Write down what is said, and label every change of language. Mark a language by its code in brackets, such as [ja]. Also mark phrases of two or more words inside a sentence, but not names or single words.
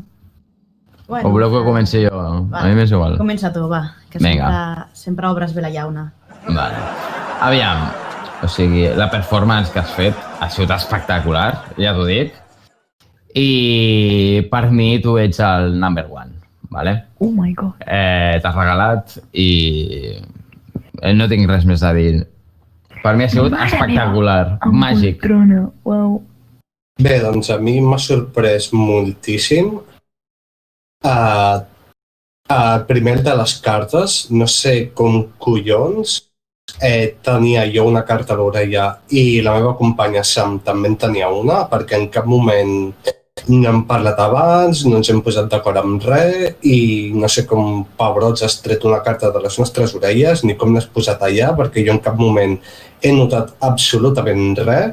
[ca] O voleu que comenci jo? A mi m'és igual. Comença tu, va, que sempre obres bé la llauna. Vale. Aviam, o sigui, la performance que has fet ha sigut espectacular, ja t'ho dic. I per mi tu ets el [en] number one, [ca] vale? [en] Oh my god. [ca] T'has regalat i no tinc res més a dir. Per mi ha sigut espectacular, màgic. Wow. Bé, doncs a mi m'ha sorprès moltíssim. Primer de les cartes, no sé com collons, tenia jo una carta a l'orella i la meva companya Sam també en tenia una, perquè en cap moment no hem parlat abans, no ens hem posat d'acord amb res i no sé com pebrots has tret una carta de les nostres orelles ni com l'has posat allà, perquè jo en cap moment he notat absolutament res.